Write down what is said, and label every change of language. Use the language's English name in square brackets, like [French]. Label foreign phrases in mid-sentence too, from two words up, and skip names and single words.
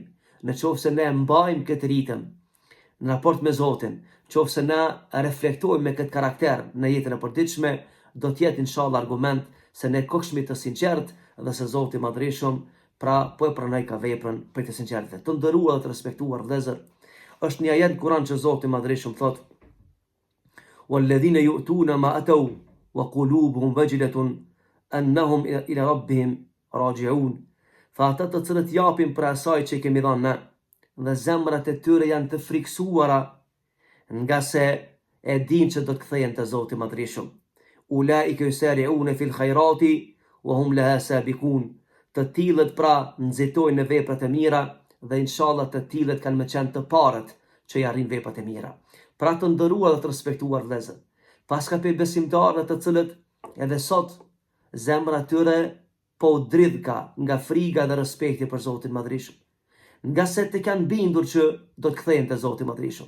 [Albanian] Nëse ne mbajmë këtë ritëm në raport me Zotin, nëse ne reflektojmë me këtë karakter në jetën e përditshme, do të jetë inshallah argument se ne kokshmi të sinqert dhe se Zoti Madhërisht pra po e pranoj ka veprën për të sinqertë. Të nderuar dhe të respektuar vëllezër, është një ajet Kur'an që Zoti Madhërisht thotë: [Arabic] "والذين يؤتون ما آتوا وقلوبهم وجلة أنهم إلى ربهم راجعون." [Albanian] Fa ata të cilët japin për asaj që kemi dhënë ne, dhe zemrat e tyre janë të friksuara, nga se e din që do të kthehen te Zoti Madhërisht. [Arabic] أولئك يسارعون في الخيرات وهم لها سابقون. [Albanian] Të tillët pra nxitojnë në veprat e mira dhe inshallah të tillët kanë më qenë të parët që i arrin veprat e mira. Pra të nderuar dhe të respektuar vëllezër, paska pe besimtarë të cilët edhe sot zemra tyre po dridhka nga friga dhe respekti për Zotin Madhërisht, nga se të kanë bindur që do të kthehen te Zoti Madhërisht.